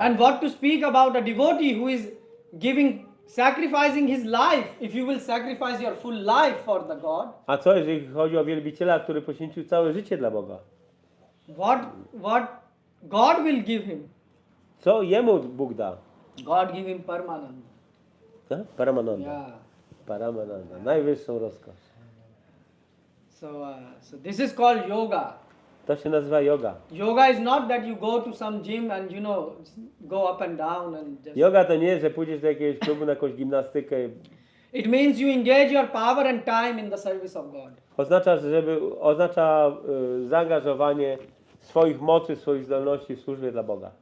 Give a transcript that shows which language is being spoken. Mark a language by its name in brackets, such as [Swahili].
[English] And what to speak about a devotee who is sacrificing his life. If you will sacrifice your full life for the God, [Polish] A co jeżeli chodzi o wielbiciela, który poświęcił całe życie dla Boga? [English] what God will give him? [Polish] Co jemu Bóg da? [English] God give him Paramananda. [Polish] Tak? Paramananda. [English] Yeah. [Polish] Paramananda. Najwyższą rozkosz. [English] So this is called yoga. [Polish] To się nazywa yoga. [English] Yoga is not that you go to some gym and go up and down and just. [Polish] Yoga to nie, że pójdziesz do jakiegoś klubu na jakąś gimnastykę. [English] It means you engage your power and time in the service of God. [Polish] Oznacza zaangażowanie swoich mocy, swoich zdolności w służbie dla Boga.